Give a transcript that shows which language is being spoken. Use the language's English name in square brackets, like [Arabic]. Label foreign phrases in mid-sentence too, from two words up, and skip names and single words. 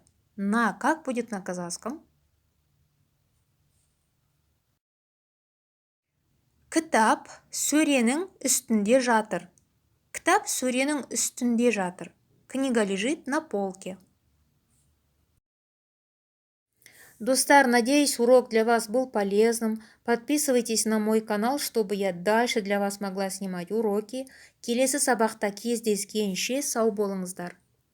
[Russian] На как будет на казахском? [Kazakh] Кітап сөренің үстінде жатыр. Кітап сөренің үстінде жатыр. [Russian] Книга лежит на полке. Достар, надеюсь, урок для вас был полезным. Подписывайтесь на мой канал, чтобы я дальше для вас могла снимать уроки. [Kazakh] Келесі сабақта кездескенше сау болыңыздар.